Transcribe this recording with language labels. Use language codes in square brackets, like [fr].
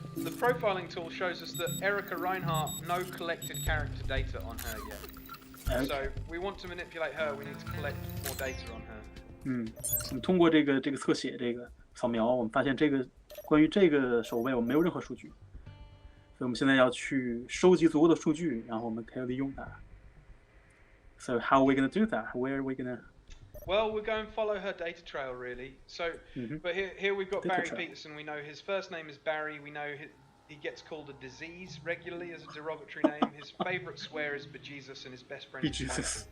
[en] So the profiling tool shows us that Erica Reinhardt no collected character data on her yet. Okay. So we want to manipulate her. We need to collect more data on her. [zh] 我们通过这个侧写这个扫描，我们发现关于这个守卫我们没有任何数据，所以我们现在要去收集足够的数据，然后我们可以利用它。 [en] So how are we going to do that? Where are we going to? Well, we're going to follow her data trail, really. So, but here we've got Barry Peterson. We know his first name is Barry. We know he gets called a disease regularly as a derogatory name. His favorite swear is bejesus, and his best friend is Michael.